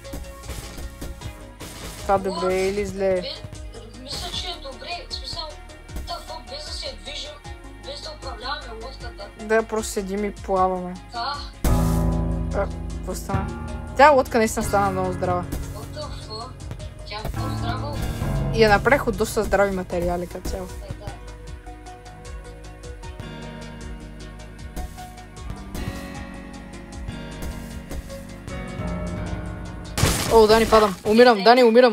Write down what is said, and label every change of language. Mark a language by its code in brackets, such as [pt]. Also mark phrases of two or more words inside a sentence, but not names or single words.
[bg] Това добре е или зле? Мисля, че е добре. В смисъл, без да се движим, без да управляваме лодката. Да, просто седим и плаваме. Да, Какво стана? Тя лодка наистина стана много здрава. [en] what the fuck? [bg] Тя е по-здрава. И я направих от доста здрави материали като цяло. Да. О, Дани, падам. Умирам, Дани, умирам.